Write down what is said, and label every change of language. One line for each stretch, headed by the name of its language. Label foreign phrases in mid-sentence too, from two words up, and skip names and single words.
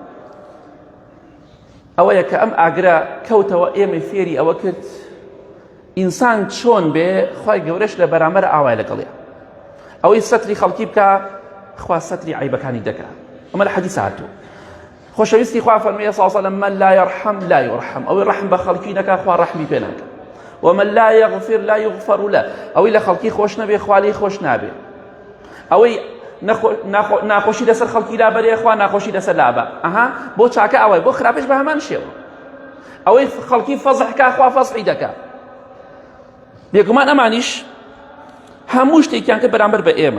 Central Kurdish: ئەوەیە کە ئەم ئاگرە کەوتەوە ئێمە فێری ئەوە کرد ئینسان چۆن بێ خوای گەورەش لە بەرامبەر ئاوای لەگەڵێ ئەوەی سەتری خەڵکی بکە خوا سەتری عیبەکانی دەکات. ئەمە لە حەدیث هاتووە. خۆشەویستی خوا فەرموویە
Arabic: صلی الله علیه و سلم من لا يرحم لا يرحم،
Central Kurdish: ئەوەی ڕەحم بە خەڵکی نەکات خوا ڕەحمی پێ ناکات.
Arabic: ومن لا يغفر لا يغفر له،
Central Kurdish: ئەوەی لە خەڵکی خۆش نەبێ خوا لێی خۆش نابێ. ئەوەی ناخۆشی لەسەر خەڵکی لابەرێ خوا ناخۆشی لەسەر لابە. ئەها بۆ چاکە ئەوەی بۆ خراپش بە هەمان شێوە. ئەوەی خەڵکی فەزحکا خوا فەزحی دەکات. بێگومان ئەمانیش هەموو شتێکیان کە بەرامبەر بە ئێمە.